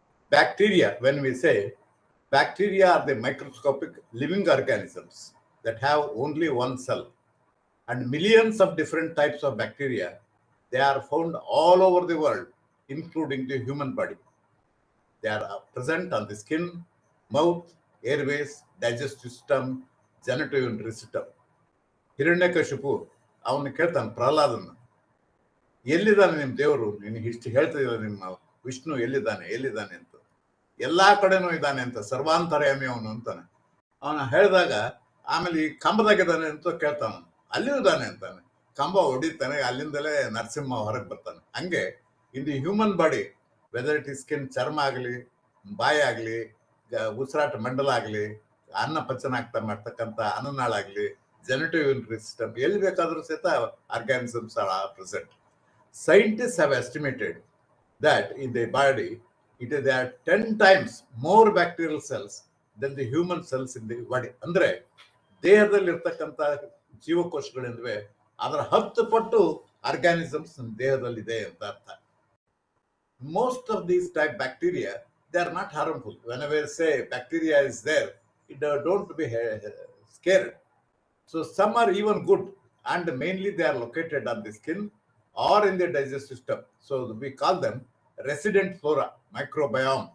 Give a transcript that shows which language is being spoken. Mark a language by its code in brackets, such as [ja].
[en] Bacteria, when we say bacteria, are the microscopic living organisms that have only one cell, and millions of different types of bacteria. They are found all over the world, including the human body. They are present on the skin, mouth, airways, digestive system, genitourinary system. [kn] Hiranyakashipu ಅವನು ಕೇಳ್ತಾನೆ ಪ್ರಹ್ಲಾದನ, ಎಲ್ಲಿದ್ದಾನೆ ನಿಮ್ಮ ದೇವರು? ನಿನಗೆ ಇಷ್ಟು ಹೇಳ್ತಿದ್ದಾರೆ, ನಿಮ್ಮ ವಿಷ್ಣು ಎಲ್ಲಿದ್ದಾನೆ ಅಂತ. ಎಲ್ಲಾ ಕಡೆನೂ ಇದ್ದಾನೆ ಅಂತ, ಸರ್ವಾಂತರ್ಯಾಮಿ ಅವನು ಅಂತಾನೆ. ಅವನ ಹೇಳಿದಾಗ ಆಮೇಲೆ ಈ ಕಂಬದಾಗಿದ್ದಾನೆ ಅಂತ ಕೇಳ್ತಾನ, ಅಲ್ಲಿಯೂ ಇದ್ದಾನೆ ಅಂತಾನೆ. ಕಂಬ ಹೊಡಿತಾನೆ, ಅಲ್ಲಿಂದಲೇ ನರಸಿಂಹ ಹೊರಗೆ ಬರ್ತಾನೆ. ಹಂಗೆ [en] in the human body, whether it is skin, [kn] ಚರ್ಮ ಆಗಲಿ, ಬಾಯಿ ಆಗಲಿ, ಉಸಿರಾಟ ಮಂಡಲ ಆಗಲಿ, ಅನ್ನ ಪಚನ ಮಾಡ್ತಕ್ಕಂಥ ಅನ್ನನಾಳಾಗಲಿ, genitourinary system, ಎಲ್ಲಿ ಬೇಕಾದರೂ ಸಹಿತ [en] organisms are present. Scientists have estimated that in the body, there are 10 times more bacterial cells than the human cells in the body. [kn] ಅಂದ್ರೆ ದೇಹದಲ್ಲಿ ಇರ್ತಕ್ಕಂಥ ಜೀವಕೋಶಗಳಿಂದವೆ ಅದರ 10 ಪಟ್ಟು ಆರ್ಗಾನಿಸಮ್ಸ್ ದೇಹದಲ್ಲಿದೆ ಅಂತ ಅರ್ಥ. [en] Most of these type bacteria, they are not harmful. Whenever say bacteria is there, don't be scared. So some are even good, and mainly they are located on the skin or in the digestive system. So we call them resident flora, microbiome.